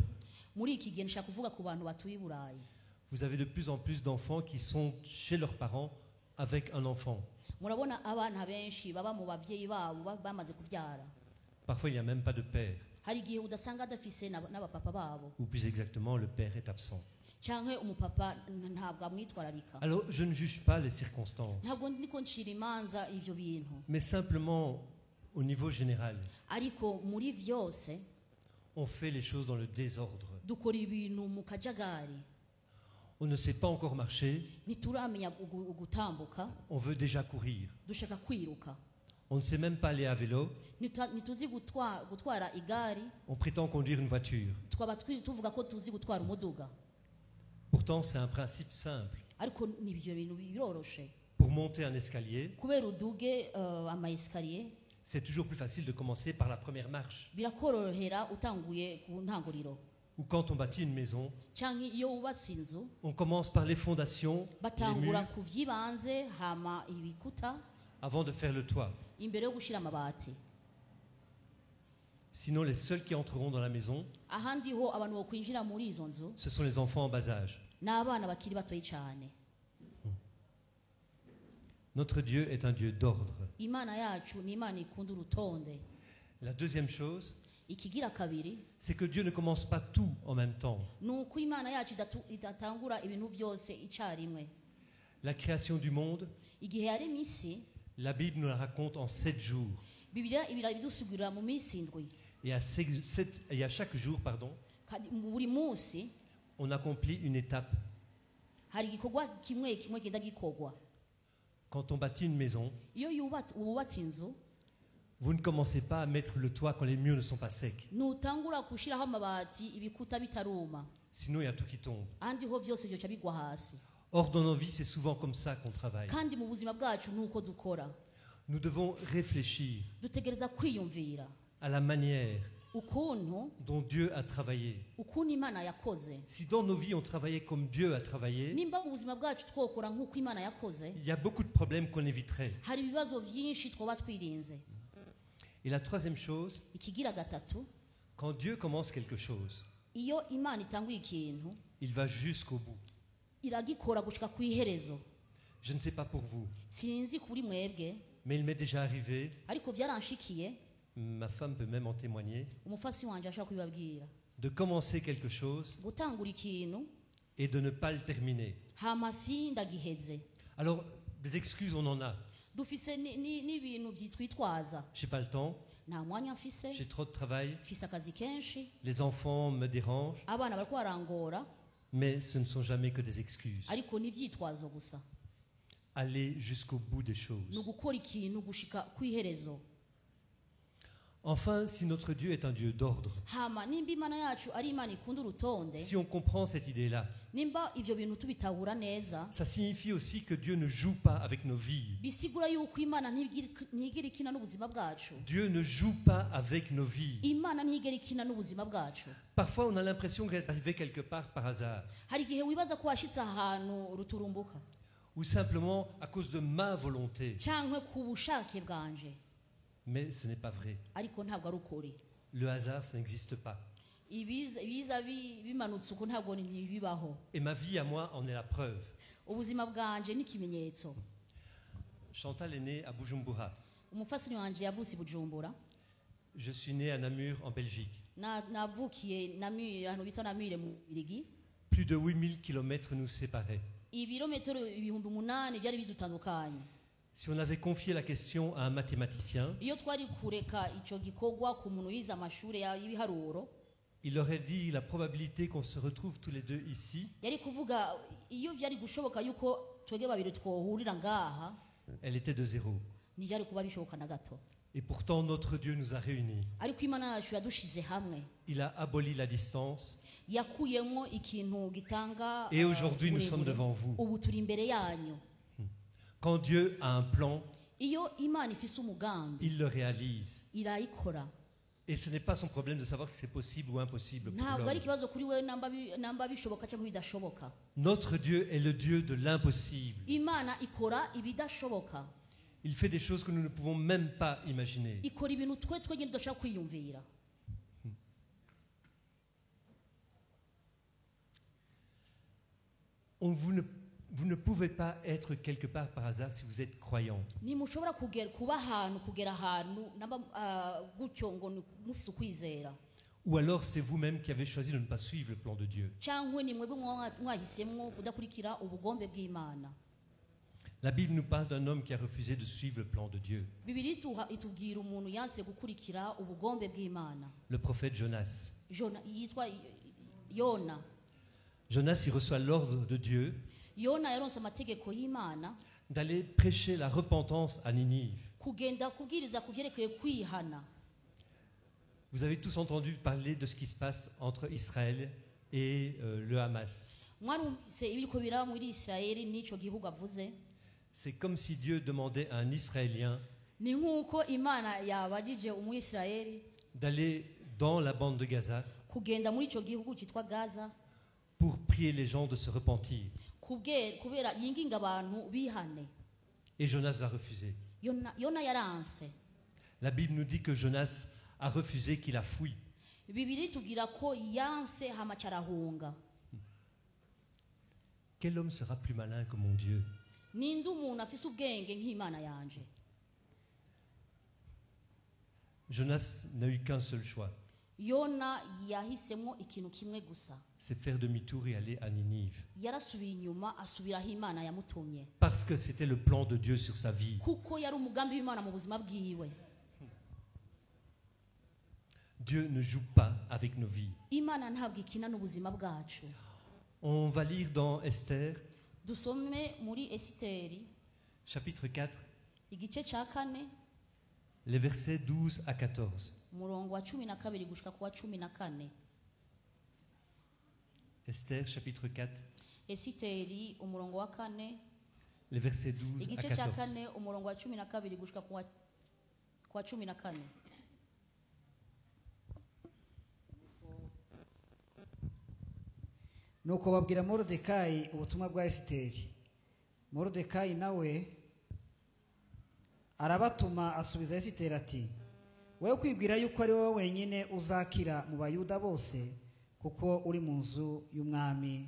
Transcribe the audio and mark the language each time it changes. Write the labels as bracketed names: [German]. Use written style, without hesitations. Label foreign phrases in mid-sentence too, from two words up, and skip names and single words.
[Rundi] Muri iki gihe nshaka kuvuga ku bantu batuye i Burayi. [French] vous avez de plus en plus d'enfants qui sont chez leurs parents avec un enfant. [Rundi] Murabona abana benshi baba mu bavyeyi babo bamaze kuvyara. [French] Parfois, il n'y a même pas de père, [Rundi] Hari igihe udasanga adafise n'abapapa babo, [French] ou plus exactement, le père est absent. [Rundi] canke umupapa ntabwo amwitwararika. [French] Alors, je ne juge pas les circonstances, [Rundi] Ntabwo ndiko ncira imanza ivyo bintu, [French] mais simplement, au niveau général, [Rundi] ariko muri vyose [French] on fait les choses dans le désordre. [Rundi] dukora ibintu mu kajagari. [French] On ne sait pas encore marcher, [Rundi] Ntituramenya gutambuka, [French] on veut déjà courir. [Rundi] dushaka kwiruka. [French] On ne sait même pas aller à vélo, [Rundi] Ntituzi gutwara igari, [French] on prétend conduire une voiture. [Rundi] twaba tuvuga ko tuzi gutwara umuduga, [French] Pourtant, c'est un principe simple. [Rundi] ariko ni ivyo bintu biroroshe. [French] Pour monter un escalier, [Rundi] Kubera uduge amayesikariye [French] c'est toujours plus facile de commencer par la première marche. [Rundi] birakorohera utanguye ku ntanguriro, [French] Ou quand on bâtit une maison, [Rundi] canke iyo wubatse inzu [French] on commence par les fondations, les [Rundi] batangura [French] murs, [Rundi] ku vy'ibanze hama ibikuta [French] avant de faire le toit. [Rundi] imbere yo gushira amabati. [French] Sinon, les seuls qui entreront dans la maison, [Rundi] Ahandi ho abantu bo kwinjira muri izo nzu [French] ce sont les enfants en bas âge. [Rundi] n'abana bakiri batoyi cyane. [French] Notre Dieu est un Dieu d'ordre. [Rundi] Imana yacu ni Imana ikunda urutonde. [French] La deuxième chose, [Rundi] Ikigira kabiri [French] c'est que Dieu ne commence pas tout en même temps. [Rundi] ni uko Imana yacu idatangura ibintu byose icyarimwe. [French] La création du monde, [Rundi] Igihe yaremye isi, [French] la Bible nous la raconte en 7 jours. [Rundi] Bibiliya ibidusigurira mu minsi indwi, [French] Et à chaque jour, [Rundi] kandi buri munsi [French] on accomplit une étape. [Rundi] hari igikorwa kimwe kimwe kigenda gikorwa. [French] Quand on bâtit une maison, [Rundi] Iyo wubatse inzu, [French] vous ne commencez pas à mettre le toit quand les murs ne sont pas secs. [Rundi] ntutangura gushyiraho amabati ibikuta bitaruma, [French] Sinon, il y a tout qui tombe. [Rundi] ahandi ho byose byoca bigwa hasi. [French] Or, dans nos vies, c'est souvent comme ça qu'on travaille. [Rundi] Kandi mu buzima bwacu nuko dukora, [French] Nous devons réfléchir [Rundi] dutegereza kwiyumvira [French] à la manière [Rundi] ukuntu [French] dont Dieu a travaillé. [Rundi] Imana yakoze. [French] Si dans nos vies, on travaillait comme Dieu a travaillé, [Rundi] Nimba mu buzima bwacu twokora nk'uko Imana yakoze, [French] il y a beaucoup de problèmes qu'on éviterait. [Rundi] hari ibibazo byinshi twoba twirinze. [French] Et la troisième chose, [Rundi] Ikigira gatatu, [French] quand Dieu commence quelque chose, [Rundi] iyo Imana itanguye ikintu [French] il va jusqu'au bout. [Rundi] iragikora gushika ku iherezo. [French] Je ne sais pas pour vous, [Rundi] Sinzi kuri mwebwe, [French] mais il m'est déjà arrivé, [Rundi] ariko byaranshikiye, [French] ma femme peut même en témoigner, [Rundi] umufasi wanje ashaka kubibabwira, [French] de commencer quelque chose [Rundi] gutangura ikintu [French] et de ne pas le terminer. [Rundi] hama sindagiheze. [French] Alors, des excuses, on en a. [Rundi] Dufise n'ibintu byitwitwaza, [French] J'ai pas le temps, [Rundi] nta mwanya mfise, [French] j'ai trop de travail, [Rundi] mfise akazi kenshi, [French] les enfants me dérangent, [Rundi] abana bariko barangora, [French] mais ce ne sont jamais que des excuses. [Rundi] ariko ni ivyitwazo gusa. [French] aller jusqu'au bout des [Rundi] ni [French] choses. [Rundi] ugukora ikintu gushika ku iherezo. [French] Enfin, si notre Dieu est un Dieu d'ordre, [Rundi] Hama nimba imana yacu ari imana ikunda urutonde, [French] si on comprend cette idée-là, [Rundi] nimba ivyo bintu tubitahura neza, [French] ça signifie aussi que Dieu ne joue pas avec nos vies. [Rundi] bisigura yuko imana ntigera ikina n'ubuzima bwacu. [French] Dieu ne joue pas avec nos vies. [Rundi] Imana ntigera ikina n'ubuzima bwacu. [French] Parfois, on a l'impression qu'elle est arrivée quelque part par hasard, [Rundi] Hari igihe wibaza ko washitse ahantu ruturumbuka [French] ou simplement à cause de ma volonté. [Rundi] cankwe ku bushake bwanje, [French] Mais ce n'est pas vrai. [Rundi] ariko ntabwo ari ukuri. [French] Le hasard, ça n'existe pas. [Rundi] Ibiza bimanutse uko ntabwo ntibibaho. [French] Et ma vie à moi en est la preuve. [Rundi] Ubuzima bwanje ni ikimenyetso. [French] Chantal est née à Bujumbura. [Rundi] Umufasini wanje yavutse i Bujumbura. [French] Je suis né à Namur, en Belgique. [Rundi] Navukiye ahantu bita Namire mu Birigi. [French] Plus de 8000 kilomètres nous séparaient. [Rundi] Ibirometero 8,000 byari bidutandukanye. [French] Si on avait confié la question à un mathématicien, [Rundi] Iyo twari kureka ico gikorwa ku muntu yize amashuri y'ibiharuro, [French] il aurait dit la probabilité qu'on se retrouve tous les deux ici, [Rundi] yari kuvuga iyo byari gushoboka yuko twege babiri twohurira ngaha, [French] elle était de 0. [Rundi] ntibyari kuba bishoboka na gato. [French] Et pourtant, notre Dieu nous a réunis. [Rundi] Ariko imana yacu yadushize hamwe, [French] Il a aboli la distance. [Rundi] yakuyemo ikintu gitanga. [French] Et aujourd'hui, nous sommes [Rundi] uburebure. [French] devant vous. [Rundi] Ubu turi imbere yanyu. [French] Quand Dieu a un plan, [Rundi] Iyo imana ifise umugambi, [French] il le réalise. [Rundi] irayikora. [French] Et ce n'est pas son problème de savoir si c'est possible ou impossible pour [Rundi] Ntabwo ari [French] l'homme. [Rundi] ikibazo kuri we namba bishoboka cyangwa bidashoboka. [French] Notre Dieu est le Dieu de l'impossible. [Rundi] Imana ikora ibidashoboka. [French] Il fait des choses que nous ne pouvons même pas imaginer. [Rundi] Ikora ibintu twe twenyine tudashobora kwiyumvira. [French] Vous ne pouvez pas être quelque part par hasard si vous êtes croyant. [Rundi] Ntimushobora kuba ahantu kugera ahantu namba gutyo ngo mufise ukwizera. [French] Ou alors c'est vous-même qui avez choisi de ne pas suivre le plan de Dieu. [Rundi] Cyangwa ni mwebwe mwahisemwo kudakurikira ubugombe bw'Imana. [French] La Bible nous parle d'un homme qui a refusé de suivre le plan de Dieu, [Rundi] Bibiri itubwira umuntu yanse gukurikira ubugombe bw'Imana. [French] le prophète Jonas. [Rundi] Yitwa Yona. [French] Jonas, il reçoit l'ordre de Dieu [Rundi] Yona yaronse amategeko y'Imana [French] d'aller prêcher la repentance à Ninive. [Rundi] kugenda kubwiriza kuvyerekeye kwihana. [French] Vous avez tous entendu parler de ce qui se passe entre Israël et le Hamas. [Rundi] Mwarumvise ibiriko biraba muri Isirayeli n'ico gihugu avuze. [French] C'est comme si Dieu demandait à un Israélien [Rundi] Ni nk'uko Imana yabajije umwisirayeli [French] d'aller dans la bande de Gaza [Rundi] kugenda muri ico gihugu cyitwa Gaza [French] pour prier les gens de se repentir. [Rundi] kubera yinginga abantu bihane. [French] Et Jonas va refuser. [Rundi] Yona yaranse. [French] La Bible nous dit que Jonas a refusé, qu'il a fui. [Rundi] Bibiri tubwira ko yanse hama carahunga. [French] Quel homme sera plus malin que mon Dieu? [Rundi] Ninde umuntu afise ubwenge nk'Imana yanje? [French] Jonas n'a eu qu'un seul choix, [Rundi] Yona yahisemo ikintu kimwe gusa. [French] c'est faire demi-tour et aller à Ninive. [Rundi] Yarasubiye inyuma asubira aho Imana yamutumye. [French] Parce que c'était le plan de Dieu sur sa vie. [Rundi] Kuko yari umugambi w'Imana mu buzima bwiwe. [French] Dieu ne joue pas avec nos vies. [Rundi] Imana ntabwo ikina n'ubuzima bwacu. [French] On va lire dans Esther, [Rundi] Dusome muri Esiteri [French] chapitre 4, [Rundi] igice ca 4 [French] les versets 12 à 14. [Rundi] umurongo wa 12 gushika ku wa 14. [French] Esther, chapitre 4, [Rundi] Esiteri umurongo wa 4 [French] les versets 12 à [Rundi] igice ca [French] 14. [Rundi] 4 umurongo wa 12 gushika ku wa 14. nuko babwira Moridekayi ubutumwa bwa Esiteri. Moridekayi nawe arabatuma asubiza Esiteri ati, wowe kwibwira yuko ari wowe wenyine uzakira mu bayuda bose kuko uri mu nzu y'umwami.